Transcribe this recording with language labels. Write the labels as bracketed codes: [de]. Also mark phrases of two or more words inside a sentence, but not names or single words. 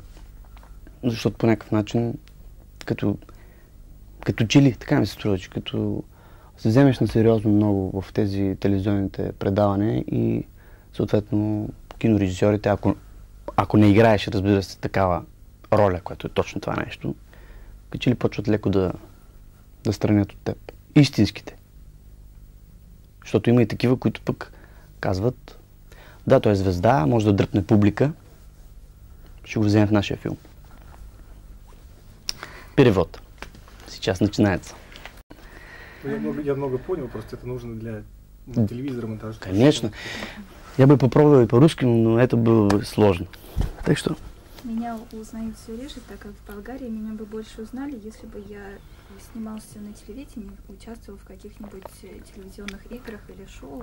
[bg] Защото по някакъв начин, като чили, така ми се струва, че като се вземеш на сериозно много в тези телевизионните предавания и съответно кинорежисьорите, ако не играеш, разбира се, такава роля, която е точно това нещо, като че ли почват леко да странят от теб. Истинските. Защото има и такива, които пък казват, да, той е звезда, може да дръпне публика, ще го вземем в нашия филм. [ru] Перевод. Сейчас начинается. Я много понял, просто это нужно для телевизора монтажа. Конечно. Я бы попробовал и по-русски, но это было бы сложно. Так что... Меня узнают все реже, так как в Болгарии меня бы больше узнали, если бы я снимался на телевидении, участвовал в каких-нибудь телевизионных играх или шоу.